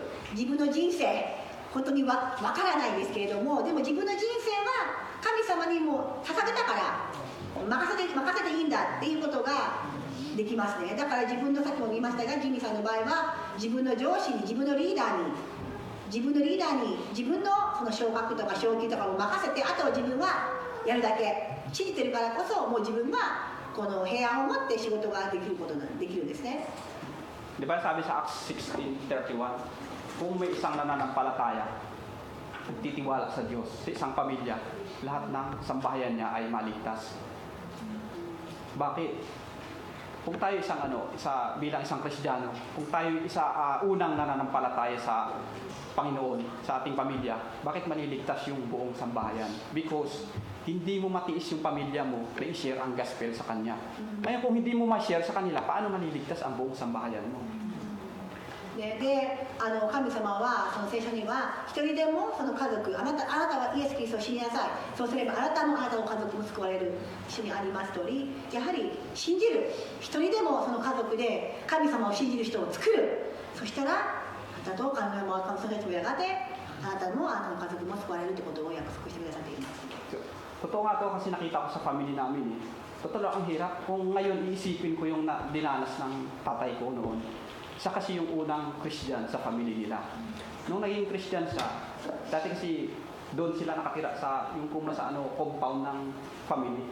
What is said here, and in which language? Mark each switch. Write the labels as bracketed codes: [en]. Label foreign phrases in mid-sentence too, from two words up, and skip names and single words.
[ja] 自分の人生本当にわからないんですけれども、でも自分の人生は神様にも捧げたから任せていいんだっていうことができますね。だから自分のさっきも言いましたが、ジミーさんの場合は自分の上司に自分のリーダーに自分のその昇格とか昇給とかを任せて、あとは自分はやるだけ信じてるからこそ、もう自分はこの平安を持って仕事ができるんですね。 [tl] Di ba sabi sa Acts 16:31, kung may isang nananampalataya, nagtitiwala sa Diyos, sa isang pamilya, lahat ng sambahayan niya ay maligtas. Bakit? Kung tayo bilang isang Kristiyano, kung tayo unang nananampalataya sa Panginoon, sa ating pamilya, bakit maliligtas yung buong sambahayan? Because hindi mo matiis yung pamilya mo na i-share ang gospel sa kanya. Ngayon kung hindi mo ma-share sa kanila, paano maliligtas ang buong sambahayan mo? [ja] で、神様はその聖書には一人でもその家族、あなたはイエス・キリストを知りなさい、そうすればあなたの家族も救われる、一緒にあります通り、やはり信じる、一人でもその家族で神様を信じる人を作る、そしたらあなたと神様はその人もやがてあなたの家族も救われるということを約束してくださっています。 [tl] Totoo nga to kasi nakita ko sa family namin eh. Totoo ang hirap kung ngayon iisipin ko yung dinanas ng tatay ko noon. Siya kasi yung unang Christian sa family nila. Nung naging Christian siya, dati kasi doon sila nakatira sa yung compound ng family.